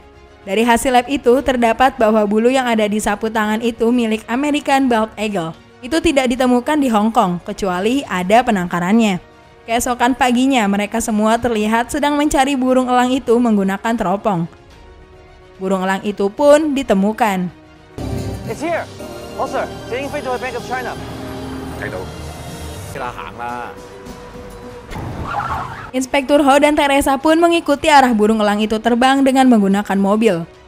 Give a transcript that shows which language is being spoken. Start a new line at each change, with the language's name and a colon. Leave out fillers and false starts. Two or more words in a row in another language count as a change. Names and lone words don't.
Indonesian: Dari hasil lab itu terdapat bahwa bulu yang ada di sapu tangan itu milik American Bald Eagle. Itu tidak ditemukan di Hong Kong, kecuali ada penangkarannya. Keesokan paginya, mereka semua terlihat sedang mencari burung elang itu menggunakan teropong. Burung elang itu pun ditemukan.
English: It's here. Oh, sir.
Cantonese: 已經飛咗去 Bank of China. 睇到。啦，行啦。
Indonesian: Inspektur Ho dan Teresa pun mengikuti arah burung elang itu terbang dengan menggunakan mobil.